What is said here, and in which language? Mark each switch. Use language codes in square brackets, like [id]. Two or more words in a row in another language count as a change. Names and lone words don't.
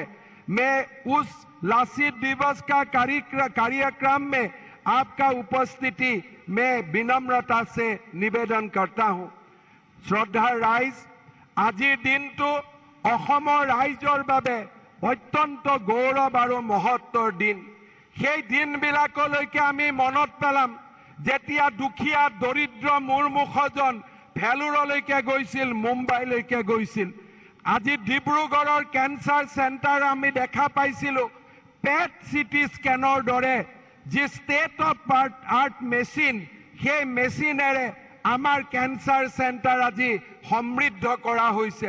[hi] मैं उस लासित दिवस का कार्यक्रम में आपका उपस्थिति में विनम्रता से निवेदन करता हूं। [as] শ্ৰদ্ধা ৰাইজ আজিৰ দিনটো আহোমৰ ৰাইজৰ বাবে অত্যন্ত গৌৰৱ আৰু মহত্বৰ দিন। সেই দিনবিলাকলৈকে আমি মনত পেলাম যেতিয়া দুখীয়া দৰিদ্ৰ মূৰমুখজন ভেলোৰলৈকে গৈছিল, মুম্বাইলৈকে গৈছিল। আজি ডিব্ৰুগড়ৰ [en] cancer centre [as] আমি দেখা পাইছিলো [en] PET CT scan [as] দৰে যি [en] state of art machine, [as] সেই মেচিনেৰে আমাৰ [en] cancer centre [as] আজি সমৃদ্ধ কৰা হৈছে।